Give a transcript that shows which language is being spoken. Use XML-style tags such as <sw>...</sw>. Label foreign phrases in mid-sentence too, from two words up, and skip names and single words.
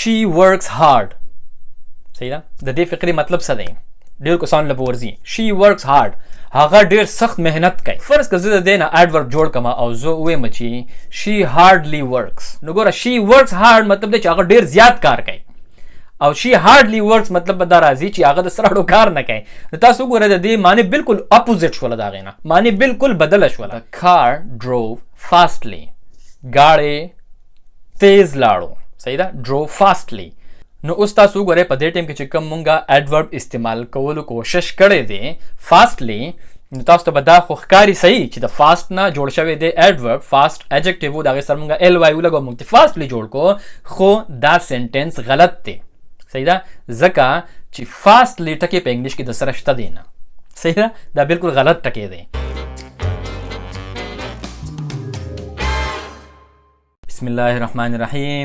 <en>she works hard.</en> <ps>صحیح ده؟ د دې فقرې مطلب څه دی؟ ډېر کسانو له به ورځي</ps> <en>she works hard.</en> <ps>هغه ډېر سخت مهنت کوي. فرض که زه د دې نه adverb جوړ کړم او زه ووایم چې</ps> <en>she hardly works.</en> <ps>نو ګوره</ps> <en>she works hard</en> <ps>مطلب دی چې هغه ډېر زیات کار کوي. او</ps> <en>she hardly works</en> <ps>مطلب به دا راځي چې هغه د سراړو کار نه کوي. نو تاسو وګورئ د دې معنی بالکل اپوزیټ شوله د هغې نه. معنی بالکل بدله شوله.</ps> <en>The car drove fastly.</en> <ps>ګاړې تیز لاړو. صحیح ده؟</ps> <en>drove fastly.</en> <ps>نو اوس تاسو وګورئ په دې ټایم کې چې کوم مونږه adverb استعمال کولو کوشش کړی دی fastly، نو تاسو ته به دا خو ښکاري صحیح چې د fast نه جوړ شوی دی</ps> <en>adverb fast adjective</en> <ps>و د هغې سره مونږه ly ولګو مونږ ته fastly جوړ کو، خو دا سنټنس غلط دی. صحیح ده؟ ځکه چې fastly ټکی په انګلیش کې د سره شته دی نه. صحیح ده؟ دا بالکل غلط ټکی دی.</ps> <ar>بسم الله الرحمن الرحیم.</ar>